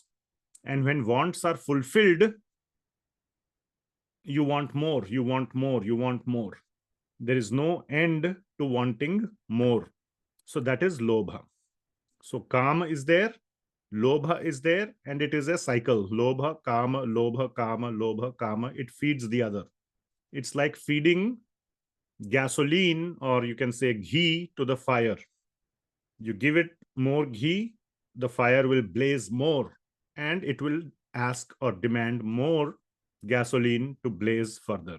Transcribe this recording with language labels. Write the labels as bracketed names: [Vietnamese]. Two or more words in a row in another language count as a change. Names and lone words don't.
[English] And when wants are fulfilled, you want more, you want more, you want more. There is no end to wanting more. So that is Lobha. So Kama is there, Lobha is there, and it is a cycle. [Pali] Lobha, kama, lobha, kama, lobha, kama. [English] It feeds the other. It's like feeding gasoline, or you can say ghee, to the fire. You give it more ghee, the fire will blaze more, and it will ask or demand more gasoline to blaze further.